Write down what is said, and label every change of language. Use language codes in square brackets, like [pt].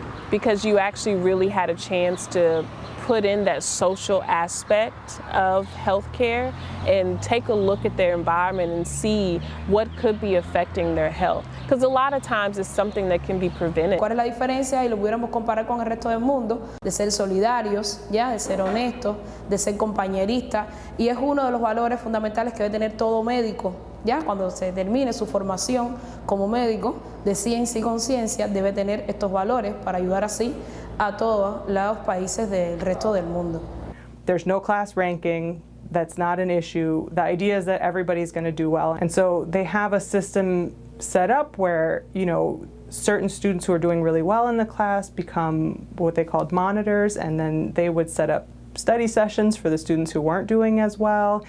[en] Because you actually really had a chance to put in that social aspect of healthcare and take a look at their environment and see what could be affecting their health. Because a lot of times it's something that can be prevented. [es] ¿Cuál es la diferencia? Y lo pudiéramos comparar con el resto del mundo, de ser solidarios, ya, de ser honestos, de ser compañeristas, y es uno de los valores fundamentales que debe tener todo médico. Ya cuando se termine su formación como médico de ciencia y conciencia, debe tener estos valores para ayudar así a todos los países del resto del mundo. [en] There's no class ranking. That's not an issue. The idea is that everybody's going to do well. And so they have a system set up where, you know, certain students who are doing really well in the class become what they called monitors, and then they would set up study sessions for the students who weren't doing as well.